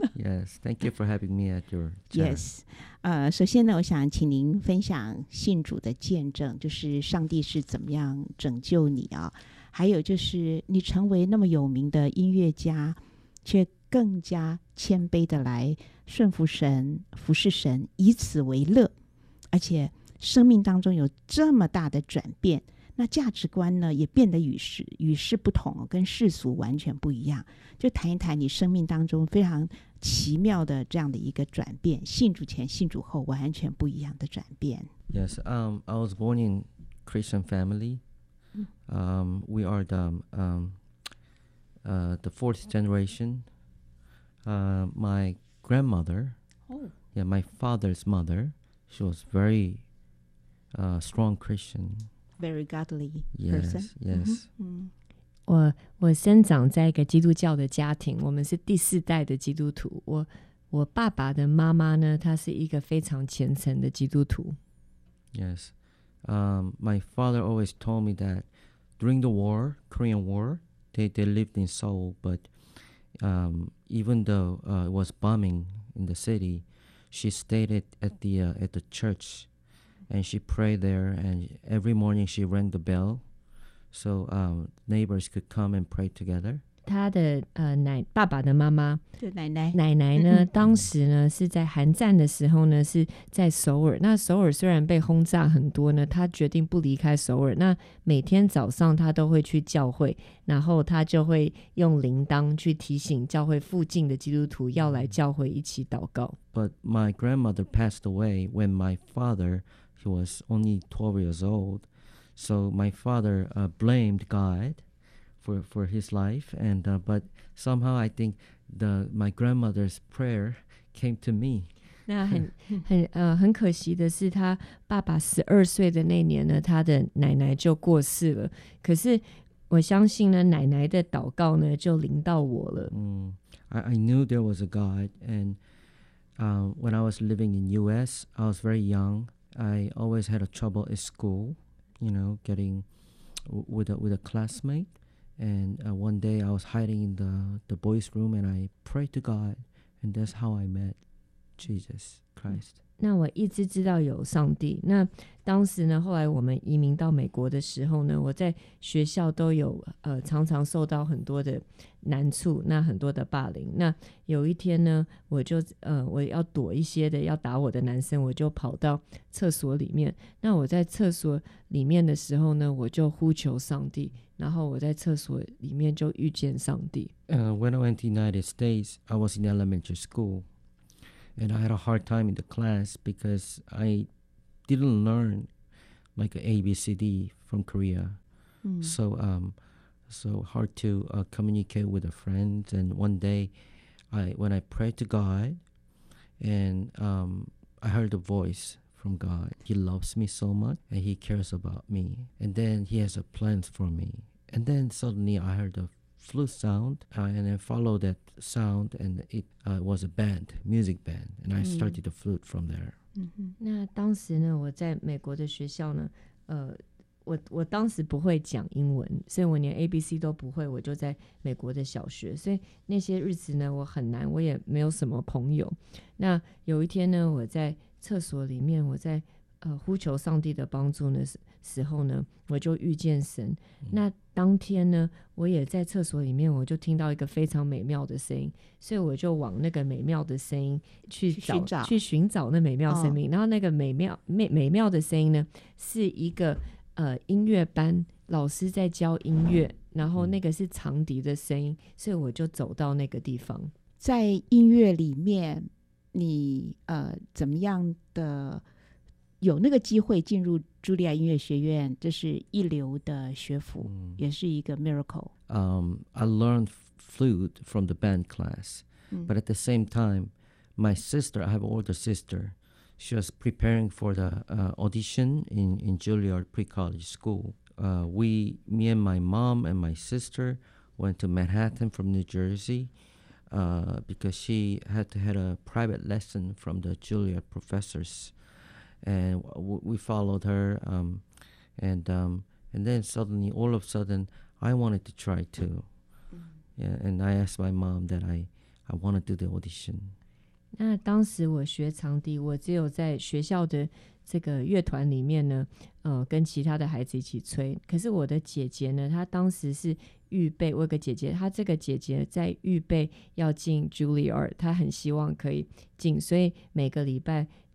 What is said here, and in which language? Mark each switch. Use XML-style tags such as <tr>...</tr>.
<en>Yes, thank you for having me at your chair. Yes,</en> <zh>首先呢，我想请您分享信主的见证，就是上帝是怎么样拯救你啊。还有就是你成为那么有名的音乐家却更加谦卑的来顺服神服侍神以此为乐，而且生命当中有这么大的转变，那价值观呢也变得与世不同，跟世俗完全不一样，就谈一谈你生命当中非常奇妙的这样的一个转变，信主前信主后完全不一样的转变。</zh> <en>Yes, I was born in Christian familyWe are the fourth generation. My grandmother, my father's mother, she was very strong Christian. Very godly person. Yes, yes. Mm-hmm.</en> <zh>我生长在一个基督教的家庭，我们是第四代的基督徒。我爸爸的妈妈呢，她是一个非常虔诚的基督徒。</zh> <en>Yes. My father always told me that. During the war, Korean War, they lived in Seoul, but even though it was bombing in the city, she stayed at the church, and she prayed there, and every morning she rang the bell, so neighbors could come and pray together.</en> <zh>他的爸爸的妈妈，对奶奶，奶奶呢，嗯嗯，当时呢是在韩战的时候呢是在首尔，那首尔虽然被轰炸很多呢，他决定不离开首尔，那每天早上他都会去教会，然后他就会用铃铛去提醒教会附近的基督徒要来教会一起祷告。</zh> <en>But my grandmother passed away when my father, he was only 12 years old. So my father blamed GodFor his life, and but somehow I think my grandmother's prayer came to me.</en> <zh>那很可惜的是，他爸爸十二岁的那年呢，他的奶奶就过世了。可是我相信呢，奶奶的祷告呢就临到我了。</zh> <en>I knew there was a God, and when I was living in U.S., I was very young. I always had a trouble at school, you know, getting with a classmate. And one day I was hiding in the boys' room and I prayed to God. And that's how I met Jesus Christ.</en> <zh>那我一直知道有上帝。那当时呢，后来我们移民到美国的时候呢，我在学校都有常常受到很多的难处，那很多的霸凌。那有一天呢，我就我要躲一些的要打我的男生，我就跑到厕所里面。那我在厕所里面的时候呢，我就呼求上帝，然后我在厕所里面就遇见上帝。</zh> <en>When I went to the United States, I was in elementary school. And I had a hard time in the class because I didn't learn like ABCD from Korea. So hard to communicate with a friend. And one day when I prayed to God and I heard a voice from God. He loves me so much and he cares about me. And then he has a plan for me. And then suddenly I heard a flute sound and I followed that sound and it was a band, music band, and I started the flute from there.</en> <zh>那当时呢，我在美国的学校呢，我当时不会讲英文，所以我连 ABC 都不会，我就在美国的小学，所以那些日子呢，我很难，我也没有什么朋友。那有一天呢，我在厕所里面，我在呼求上帝的帮助呢，时候呢，我就遇见神。那当天呢，我也在厕所里面，我就听到一个非常美妙的声音，所以我就往那个美妙的声音去寻找那美妙生命。然后那个美妙的声音呢，是一个音乐班老师在教音乐，然后那个是长笛的声音，所以我就走到那个地方。在音乐里面，你怎么样的？有那个机会进入茱莉亚音乐学院，这是一流的学府，也是一个</zh> <en>miracle。 I learned flute from the band class, but at the same time, my sister, I have an older sister, she was preparing for the audition in Juilliard pre-college school. Me and my mom and my sister went to Manhattan from New Jersey because she had a private lesson from the Juilliard professors. And we followed her, and then suddenly, all of a sudden, I wanted to try too. Yeah, and I asked my mom that I want to do the audition.</en> <zh>那当时我学长笛，我只有在学校的这个乐团里面呢，跟其他的孩子一起吹。可是我的姐姐呢，她当时是预备，我有个姐姐，她这个姐姐在预备要进 Juilliard， 她很希望可以进，所以每个礼拜。</zh>